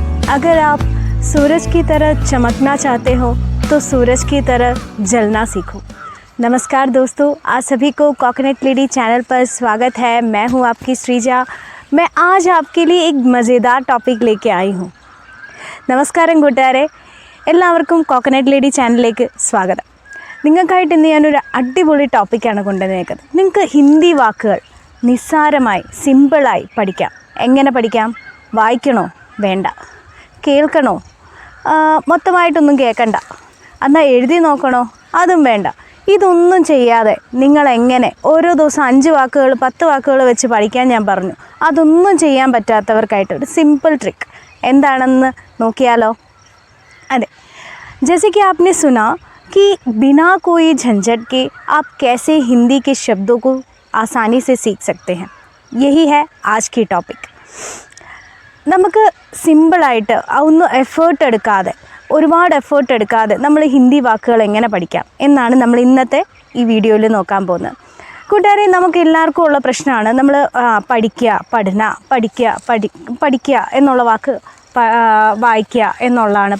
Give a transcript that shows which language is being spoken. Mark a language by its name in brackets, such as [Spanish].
[Hindi] अगर आप सूरज की तरह चमकना चाहते हो तो सूरज की तरह जलना सीखो। नमस्कार दोस्तों, आप सभी को कोकोनट लेडी चैनल पर स्वागत है। मैं हूं आपकी श्रीजा। मैं आज आपके लिए एक मज़ेदार टॉपिक लेके आई हूं। [Malayalam] നമസ്കാരം കൂട്ടുകാരെ, എല്ലാവർക്കും കോക്കനട്ട് ലേഡി ചാനലിലേക്ക് സ്വാഗതം. നിങ്ങൾക്കായിട്ട് ഇന്ന് ഞാനൊരു അടിപൊളി ടോപ്പിക്കാണ് കൊണ്ടുവന്നേക്കുന്നത്. നിങ്ങൾക്ക് ഹിന്ദി വാക്കുകൾ നിസ്സാരമായി സിമ്പിളായി പഠിക്കാം. എങ്ങനെ പഠിക്കാം? വായിക്കണോ? വേണ്ട. കേൾക്കണോ? മൊത്തമായിട്ടൊന്നും കേൾക്കണ്ട. എന്നാൽ എഴുതി നോക്കണോ? അതും വേണ്ട. ഇതൊന്നും ചെയ്യാതെ നിങ്ങളെങ്ങനെ ഓരോ ദിവസം 5 വാക്കുകൾ 10 വാക്കുകൾ വെച്ച് പഠിക്കാൻ ഞാൻ പറഞ്ഞു. അതൊന്നും ചെയ്യാൻ പറ്റാത്തവർക്കായിട്ട് ഒരു സിമ്പിൾ ട്രിക്ക് എന്താണെന്ന് നോക്കിയാലോ? [Hindi] अरे जैसे कि आपने सुना कि बिना कोई झंझट के आप कैसे हिंदी के शब्दों को आसानी से सीख सकते हैं. यही है आज की टॉपिक. [Malayalam] നമുക്ക് സിമ്പിളായിട്ട് ഒന്നും എഫേർട്ട് എടുക്കാതെ, ഒരുപാട് എഫേർട്ട് എടുക്കാതെ നമ്മൾ ഹിന്ദി വാക്കുകൾ എങ്ങനെ പഠിക്കാം എന്നാണ് നമ്മൾ ഇന്നത്തെ ഈ വീഡിയോയിൽ നോക്കാൻ പോകുന്നത്. കൂട്ടുകാരെ, നമുക്ക് എല്ലാവർക്കും ഉള്ള പ്രശ്നമാണ് നമ്മൾ പഠിക്കുക, പഠിക്കുക എന്നുള്ള വാക്ക് വായിക്കുക എന്നുള്ളതാണ്.